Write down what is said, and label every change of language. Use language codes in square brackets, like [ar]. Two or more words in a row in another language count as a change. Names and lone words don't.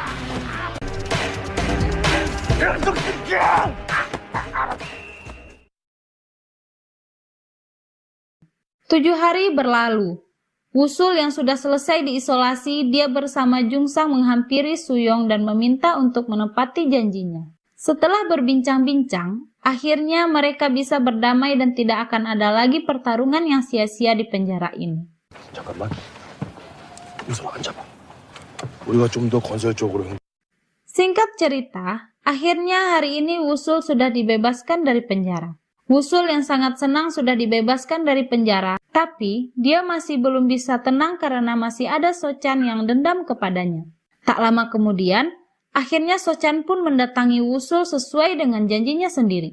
[id] Tujuh hari berlalu. Wusul yang sudah selesai diisolasi, dia bersama Jungsang menghampiri Suyong dan meminta untuk menepati janjinya. Setelah berbincang-bincang, akhirnya mereka bisa berdamai dan tidak akan ada lagi pertarungan yang sia-sia di penjara ini. [ko] 잠깐만. 우선 앉아봐. 우리가 좀 더 건설적으로. [id] Singkat cerita, akhirnya hari ini Wusul sudah dibebaskan dari penjara. Wusul yang sangat senang sudah dibebaskan dari penjara, tapi dia masih belum bisa tenang karena masih ada Sochan yang dendam kepadanya. Tak lama kemudian, akhirnya Sochan pun mendatangi Wusul sesuai dengan janjinya sendiri.